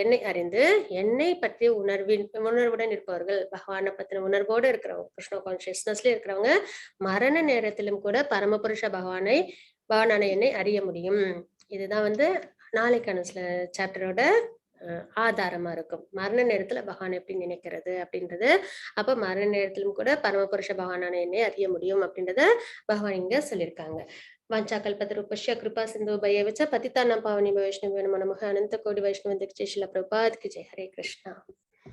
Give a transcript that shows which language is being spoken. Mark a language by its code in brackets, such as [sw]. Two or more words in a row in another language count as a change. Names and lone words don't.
[ta] என்னை அறிந்து என்னை பற்றிய உணர்வுடன் இருப்பவர்கள், பகவானை பத்தின உணர்வோடு இருக்கிறவங்க, [en] Krishna consciousness-la [ta] இருக்கிறவங்க மரண நேரத்திலும் கூட பரமபுருஷ பகவானான என்னை அறிய முடியும். இதுதான் வந்து நாளைக்கான சாப்டரோட ஆதாரமா இருக்கும். மரண நேரத்துல பகவான் எப்படி நினைக்கிறது அப்படின்றது. அப்ப மரண நேரத்திலும் கூட பரமபுருஷ பகவானான என்னை அறிய முடியும் அப்படின்றத பகவான் இங்க சொல்லியிருக்காங்க. [sa] वाञ्छाकल्पतरुभ्यश्च कृपा सिन्धुभ्येव च पतितानां पावनेभ्यो वैष्णवेभ्यो नमो नमः। [hi] अनंत कोटि वैष्णव दीक्षे शिला प्रभुपाद की जय। हरे कृष्णा।